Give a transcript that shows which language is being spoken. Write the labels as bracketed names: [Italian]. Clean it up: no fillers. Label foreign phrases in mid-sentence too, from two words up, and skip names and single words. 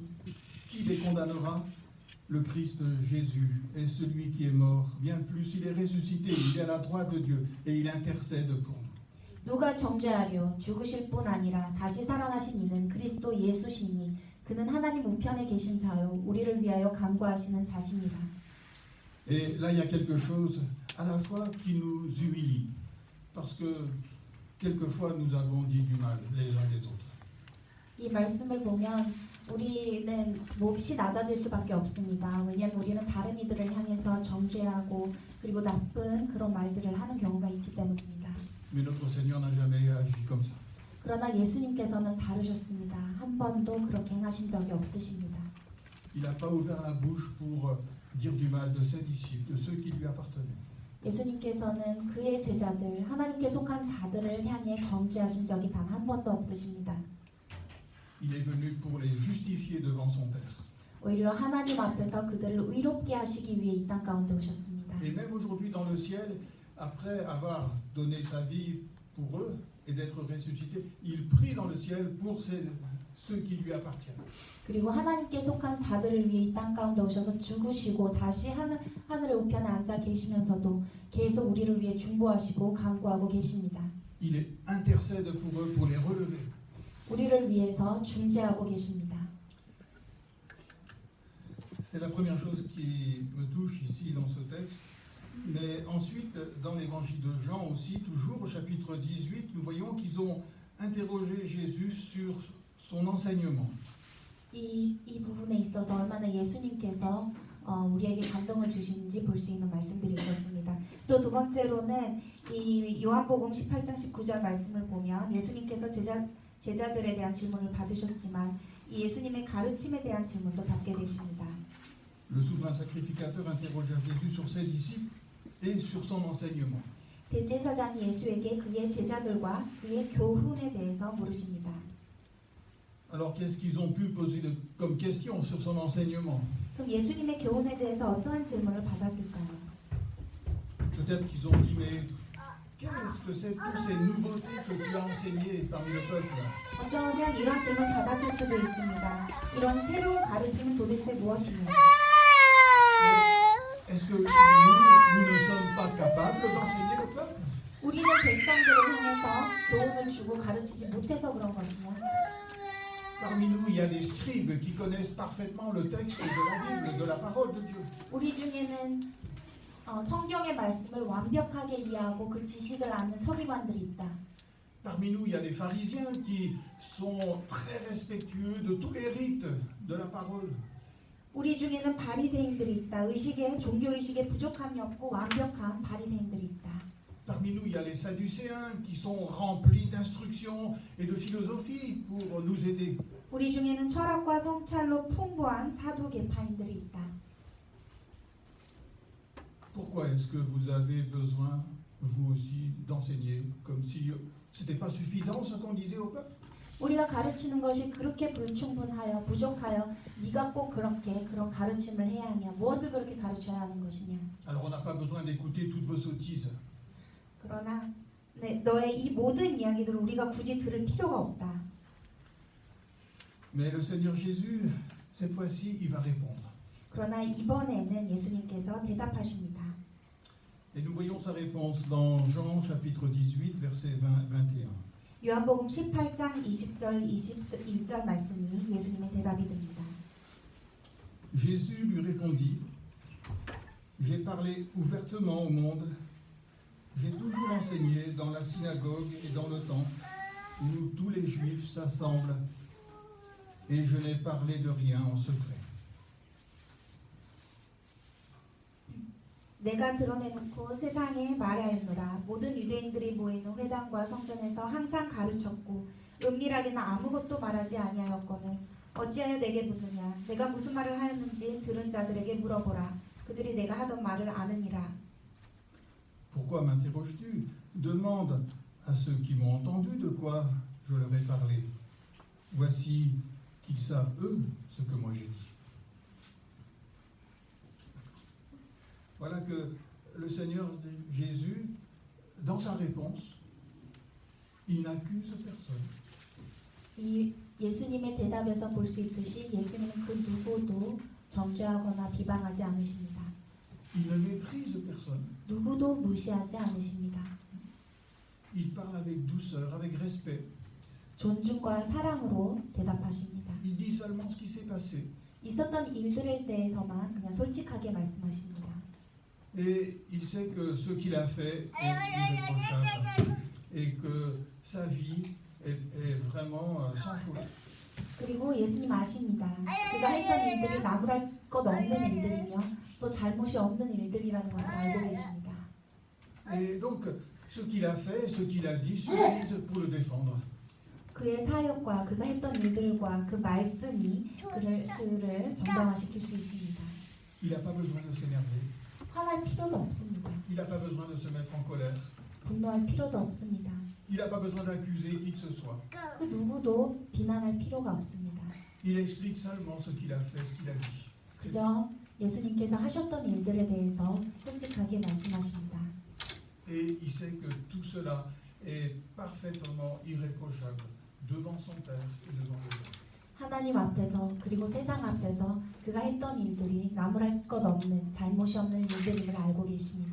[French] Qui les condamnera? Le Christ Jésus est celui qui est mort. Bien plus, il est ressuscité, il est à la droite de Dieu et il intercède pour nous. [Korean] 누가 정죄하려? 죽으실 뿐 아니라 다시 살아나신 이는 그리스도 예수시니 그는 하나님 우편에 계신 자요 우리를 위하여 간구하시는 자신이라. [French] Et là, il y a quelque chose à la fois qui nous humilie, parce que quelquefois nous avons dit du mal les uns des autres. [Korean] 이 말씀을 보면 우리는 몹시 낮아질 수밖에 없습니다. 왜냐하면 우리는 다른 이들을 향해서 정죄하고 그리고 나쁜 그런 말들을 하는 경우가 있기 때문입니다. [French] Mais notre Seigneur n'a jamais agi comme ça. [Korean] 그러나 예수님께서는 다르셨습니다. 한 번도 그렇게 행하신 적이 없으십니다. [French] Il n'a pas ouvert la bouche pour dire du mal de ses disciples, de ceux qui lui appartenaient. [Korean] 예수님께서는 그의 제자들, 하나님께 속한 자들을 향해 정죄하신 적이 단 한 번도 없으십니다. [French] Il est venu pour les justifier devant son Père. [Korean] 오히려 하나님 앞에서 그들을 의롭게 하시기 위해 이 땅 가운데 오셨습니다. [French] Et même aujourd'hui dans le ciel, après avoir donné sa vie pour eux et d'être ressuscité, il prie dans le ciel pour ceux qui lui appartiennent. [Korean] 그리고 하나님께 속한 자들을 위해 이 땅 가운데 오셔서 죽으시고 다시 하늘의 우편에 앉아 계시면서도 계속 우리를 위해 중보하시고 간구하고 계십니다. [French] Il intercède pour eux, pour les relever. [Korean] 우리를 위해서 중재하고 계십니다. [French] C'est la première chose qui me touche ici dans ce texte. Mais ensuite, dans l'évangile de Jean aussi, toujours au chapitre 18, nous voyons qu'ils ont interrogé Jésus sur son enseignement. [Korean] 이 부분에 있어서 얼마나 예수님께서 우리에게 감동을 주시는지 볼 수 있는 말씀들이 있었습니다. 또 두 번째로는 이 요한복음 18장 19절 말씀을 보면 예수님께서 제자들에 대한 질문을 받으셨지만 이 예수님의 가르침에 대한 질문도 받게 되십니다. [French] Le souverain sacrificateur interrogea Jésus sur ses disciples et sur son enseignement. [Korean] 대제사장이 예수에게 그의 제자들과 그의 교훈에 대해서 물으십니다. [French] Alors qu'est-ce qu'ils ont pu poser comme question sur son enseignement? [Korean] 그럼 예수님의 교훈에 대해서 어떠한 질문을 받았을까요? [French] Peut-être qu'ils ont dit, mais qu'est-ce que c'est toutes ces nouveautés que tu as enseignées parmi le peuple? [Korean] 어쩌면 이런 질문 받았을 수도 있습니다. 이런 새로운 가르침은 도대체 무엇이냐? [French] Est-ce que nous ne sommes pas capables d'enseigner le peuple? [Korean] 우리는 백성들을 향해서 교훈을 주고 가르치지 못해서 그런 것이냐? [French] Parmi nous, il y a des scribes qui connaissent parfaitement le texte de la Bible, de la parole de Dieu. [Korean] 우리 중에는 성경의 말씀을 완벽하게 이해하고 그 지식을 아는 서기관들이 있다. [French] Parmi nous, il y a des pharisiens qui sont très respectueux de tous les rites de la parole. [Korean] 우리 중에는 바리새인들이 있다. 종교 의식에 부족함이 없고 완벽한 바리새인들이 있다. [French] Parmi nous, il y a les sadducéens qui sont remplis d'instructions et de philosophie pour nous aider. [Korean] 우리 중에는 철학과 성찰로 풍부한 사두개파인들이 있다. [French] Pourquoi est-ce que vous avez besoin, vous aussi, d'enseigner comme si ce n'était pas suffisant ce qu'on disait au peuple? [Korean] 우리가 가르치는 것이 그렇게 불충분하여 부족하여 네가 꼭 그런 가르침을 해야 하냐? 무엇을 그렇게 가르쳐야 하는 것이냐? [French] Alors on n'a pas besoin d'écouter toutes vos sottises. [Korean] 그러나 너의 이 모든 이야기들을 우리가 굳이 들을 필요가 없다. [French] Mais le Seigneur Jésus, cette fois-ci, il va répondre. [Korean] 그러나 이번에는 예수님께서 대답하십니다. [French] Et nous voyons sa réponse dans Jean chapitre 18, verset 21. [Korean] 요한복음 18장 20절 21절 말씀이 예수님의 대답이 됩니다. [French] Jésus lui répondit, j'ai parlé ouvertement au monde, j'ai toujours enseigné dans la synagogue et dans le temple où tous les Juifs s'assemblent, et je n'ai parlé de rien en secret. [Korean] 내가 드러내놓고 세상에 말하였노라. 모든 유대인들이 모이는 회당과 성전에서 항상 가르쳤고 은밀하게는 아무것도 말하지 아니하였거늘 어찌하여 내게 묻느냐? 내가 무슨 말을 하였는지 들은 자들에게 물어보라. 그들이 내가 하던 말을 아느니라. [French] Pourquoi m'interroges-tu? Demande à ceux qui m'ont entendu de quoi je leur ai parlé. Voici qu'ils savent eux ce que moi j'ai dit. Voilà que le Seigneur Jésus, dans sa réponse, il n'accuse personne. [Korean] 이 예수님의 대답에서 볼 수 있듯이 예수님은 그 누구도 정죄하거나 비방하지 않으십니다. [French] Il ne méprise personne. [Korean] 누구도 무시하지 않으십니다. [French] Il parle avec douceur, avec respect, [Korean] 존중과 사랑으로 대답하십니다. [French] Il dit seulement ce qui s'est passé. [Korean] 있었던 일들에 대해서만 그냥 솔직하게 말씀하십니다. [French] Et il sait que ce qu'il a fait est irréprochable et que sa vie est vraiment sans faute. [Korean] 그리고 예수님 아십니다. 그가 했던 일들이 나무랄 것 없는 일들이며 또 잘못이 없는 일들이라는 것을 알고 계십니다. [French] Et donc, ce qu'il a fait, ce qu'il a dit suffisent pour le défendre. [Korean] 그의 사역과 그가 했던 일들과 그 말씀이 그를 정당화시킬 수 있습니다. [French] Il n'a pas besoin de s'énerver. [Korean] 화날 필요도 없습니다. [French] Il n'a pas besoin de se mettre en colère. [Korean] 분노할 필요도 없습니다. [French] Il n'a pas besoin d'accuser qui que ce soit. [Korean] 그 누구도 비난할 필요가 없습니다. [French] Il explique seulement ce qu'il a fait, ce qu'il a dit. [Korean] 그저 예수님께서 하셨던 일들에 대해서 솔직하게 말씀하십니다. [French] Et il sait que tout cela est parfaitement irréprochable devant son Père et devant les hommes. [Korean] 하나님 앞에서 그리고 세상 앞에서 그가 했던 일들이 나무랄 것 없는 잘못이 없는 일들임을 알고 계십니다.